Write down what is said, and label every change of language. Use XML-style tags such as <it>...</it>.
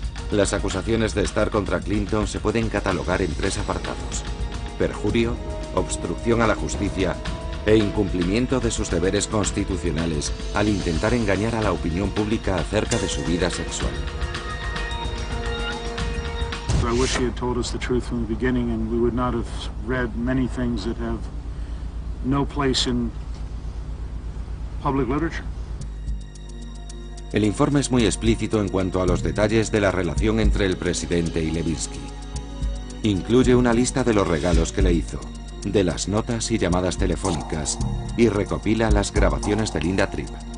<es>Las acusaciones de Starr contra Clinton se pueden catalogar en 3 apartados: perjurio, obstrucción a la justicia e incumplimiento de sus deberes constitucionales al intentar engañar a la opinión pública acerca de su vida sexual.</es> <en>I wish he had told us the truth from the beginning and we would not have read many things that have no place in public literature.</en> <es>El informe es muy explícito en cuanto a los detalles de la relación entre el presidente y Levinsky. Incluye una lista de los regalos que le hizo, de las notas y llamadas telefónicas, y recopila las grabaciones de Linda Tripp.</es>